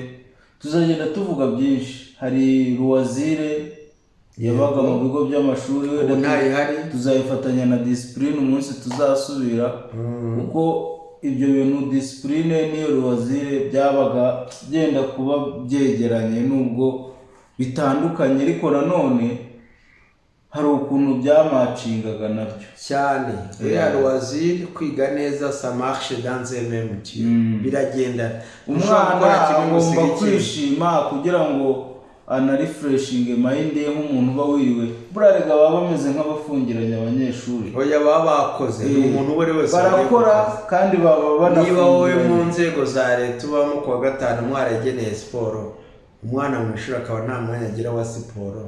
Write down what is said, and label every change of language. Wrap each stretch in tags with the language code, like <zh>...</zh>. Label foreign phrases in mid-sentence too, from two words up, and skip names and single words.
<rw>Tuzagenda tuvuga byinshi. Hari ruwazire yabaga mu bigo by'amashuri, tuzayifatanya na discipline umunsi tuzasubira, kuko ibyo bintu discipline n'iyo ruwazire byabaga byenda kuba byegeranye nubwo bitandukanye, ariko nanone hari ukuntu byamacingaga nabyo cyane. Ya ruwazire kwiga neza</rw> <fr>ça marche dans un même temps,</fr> <rw>biragenda. Umwana agomba kwishima kugira ngo</rw> <en>refreshing mind</en> <rw>ye nk'umuntu uba wiriwe. Burarega baba bameze nk'abafungiranye abanyeshuri. Oya baba bakoze, umuntu uwo wese barakora kandi baba banafungiranye. Niba wowe mu nzego za leta ubamo kuwa gatanu mwarageneye siporo, umwana mu ishuri akaba nta mwanya agira wa siporo,</rw>